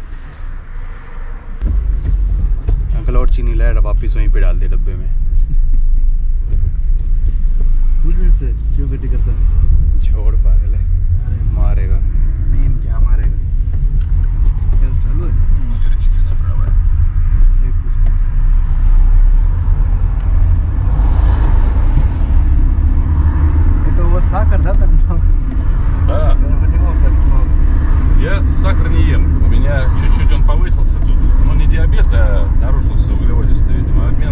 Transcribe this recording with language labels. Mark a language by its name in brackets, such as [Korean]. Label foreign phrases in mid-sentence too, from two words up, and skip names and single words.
[Hindi] अंकल और चीनी लाया, वापिस वहीं पे डाल दे डब्बे में। से क्यों इकट्ठी करता है? छोड़, पागल है, मारेगा। नहीं, क्या मारेगा? चलो [Russian] это у вас сахар, да, так много? Да, Почему так много? я сахар не ем. У меня чуть-чуть он повысился тут. Ну, не диабет, а нарушился углеводистый, видимо, обмен.